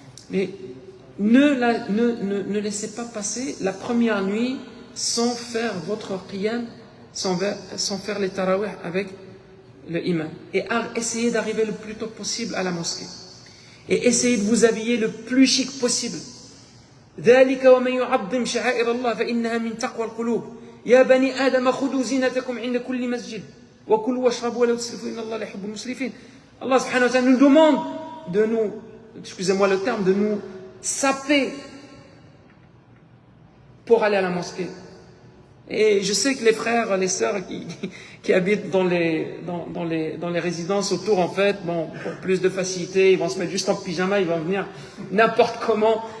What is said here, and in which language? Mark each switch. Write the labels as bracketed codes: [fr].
[fr] Mais ne laissez pas passer la première nuit sans faire votre qiyam, sans faire les tarawih avec le imam. Et essayez d'arriver le plus tôt possible à la mosquée. Et essayez de vous habiller le plus chic possible. [ar] ذلك ومن يعظم شعائر الله فإنها من تقوى القلوب يا بني آدم خذوا زينتكم عند كل مسجد وكلوا واشربوا ولا تسرفوا إن الله لا يحب المسرفين. [fr] Allah subhanahu wa ta'ala nous demande de nous, excusez-moi le terme, de nous saper pour aller à la mosquée. Et je sais que les frères, les sœurs qui habitent dans les résidences autour, en fait, bon, pour plus de facilité, ils vont se mettre juste en pyjama, ils vont venir n'importe comment.